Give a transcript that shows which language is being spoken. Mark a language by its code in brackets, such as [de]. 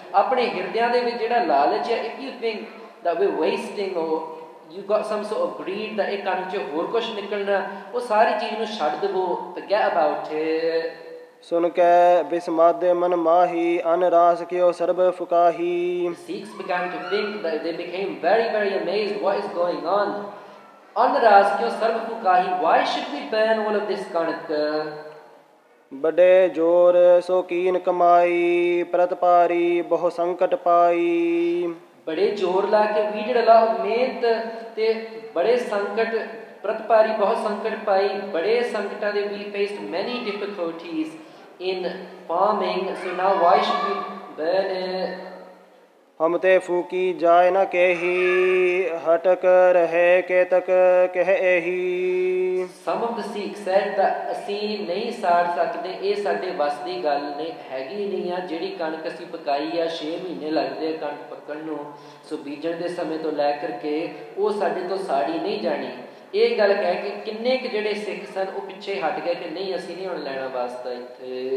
[pa] ਆਪਣੇ ਹਿਰਦਿਆਂ ਦੇ ਵਿੱਚ ਜਿਹੜਾ ਲਾਲਚ ਹੈ, [en] if you think that we're wasting or you got some sort of greed [pa] that ਇਹ ਕਣਕ 'ਚ ਹੋਰ ਕੁਛ ਨਿਕਲਣਾ, ਉਹ ਸਾਰੀ ਚੀਜ਼ ਨੂੰ ਛੱਡ ਦੇਵੋ, [en] forget about it. [pa] ਸੁਨ ਕੈ ਬਿਸਮਾਦੇ ਮਨ ਮਾਹੀ ਅਨ ਰਾਸ ਕਿਓ ਸਰਬ ਫੁਕਾਹੀ। [en] Sikhs began to think that they became very, very amazed, what is going on? [pa] Anras kyo sarv fukahi, [en] why should we burn all of this kanak? [pa] ਬੜੇ ਜੋਰ ਸੋ ਕੀਨ ਕਮਾਈ ਪ੍ਰਤਪਾਰੀ ਬਹੁ ਸੰਕਟ ਪਾਈ। ਬੜੇ ਜ਼ੋਰ ਲਾ ਕੇ [en] we did a lot of [pa] ਮਿਹਨਤ ਤੇ ਬੜੇ ਸੰਕਟ ਪ੍ਰਤਪਾਰੀ ਬਹੁਤ ਸੰਕਟ ਪਾਈ। ਬੜੇ ਸੰਕਟਾਂ ਦੇ [en] we faced many difficulties in farming, so now why should we burn it? [hi] हम ते फूकी जाय न केही हटक रहे के तक कह एही। [en] Some of the Sikhs said that [pa] ਅਸੀਂ ਨਹੀਂ ਸਾੜ ਸਕਦੇ, ਇਹ ਸਾਡੇ ਵੱਸ ਦੀ ਗੱਲ ਨਹੀਂ ਹੈਗੀ ਨਹੀਂ ਆ। ਜਿਹੜੀ ਕਣਕ ਅਸੀਂ ਪਕਾਈ ਆ 6 ਮਹੀਨੇ ਲੱਗਦੇ ਆ ਕਣਕ ਪੱਕਣ ਨੂੰ, ਸੋ ਬੀਜਣ ਦੇ ਸਮੇਂ ਤੋਂ ਲੈ ਕਰਕੇ ਉਹ ਸਾਡੇ ਤੋਂ ਸਾੜੀ ਨਹੀਂ ਜਾਣੀ। ਇਹ ਗੱਲ ਕਹਿ ਕੇ ਕਿੰਨੇ ਕੁ ਜਿਹੜੇ ਸਿੱਖ ਸਨ ਉਹ ਪਿੱਛੇ ਹਟ ਗਏ ਕਿ ਨਹੀਂ ਅਸੀਂ ਨਹੀਂ ਹੁਣ ਲੈਣਾ ਵਾਸਤਾ ਇੱਥੇ।